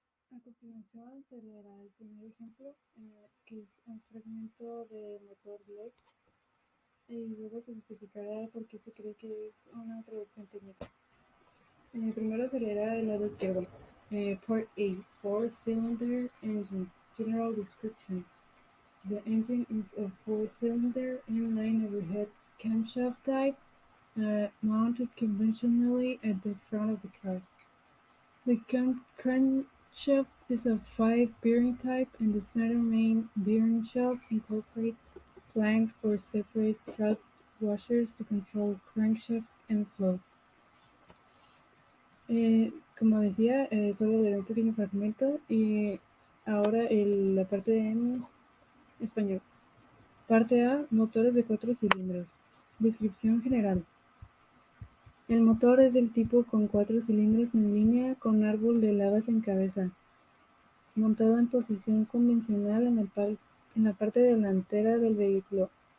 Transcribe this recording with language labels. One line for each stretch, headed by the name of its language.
Spanish: A continuación se leerá el primer ejemplo, que es un fragmento de motor LED, y luego se justificará por qué se cree que es una traducción técnica. Primero se leerá el lado izquierdo.
English: Part A, four-cylinder engines, general description. The engine is a four-cylinder inline overhead camshaft type, mounted conventionally at the front of the car. The crankshaft is a 5-bearing type, and the center main bearing shaft incorporates flanked or separate thrust washers to control crankshaft and flow.
Spanish: Como decía, solo leeré un pequeño fragmento y ahora la parte en español. Parte A, motores de 4 cilindros. Descripción general. El motor es del tipo con 4 cilindros en línea con árbol de lavas en cabeza, montado en posición convencional en la parte delantera del vehículo.